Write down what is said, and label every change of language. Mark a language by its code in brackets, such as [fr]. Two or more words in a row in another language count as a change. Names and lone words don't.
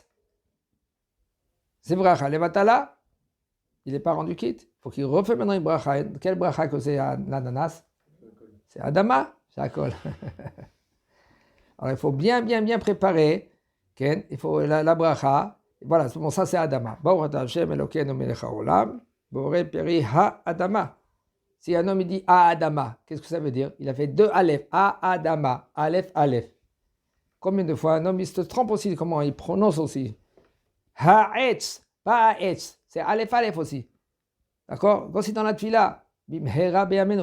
[fr] C'est [he] ברכה לבטלה, [fr] il n'est pas rendu quitte. Il faut qu'il refait maintenant une bracha. Quelle bracha que c'est l'ananas? C'est Adama, c'est Akol. Alors il faut bien préparer. Il faut la bracha. Voilà, bon, ça c'est Adama. [he] ברוך אתה השם אלוקינו מלך העולם. בורא פרי האדמה. [fr] Si un homme il dit [he] האדמה, [fr] qu'est-ce que ça veut dire? Il a fait 2 Aleph. [he] האדמה. [fr] Aleph. Combien de fois un homme il se trompe aussi? Comment il prononce aussi? [he] העץ. [fr] Pas Etz. C'est Aleph aussi. D'accord? Voici dans la Tfila. [he] במהרה בימינו.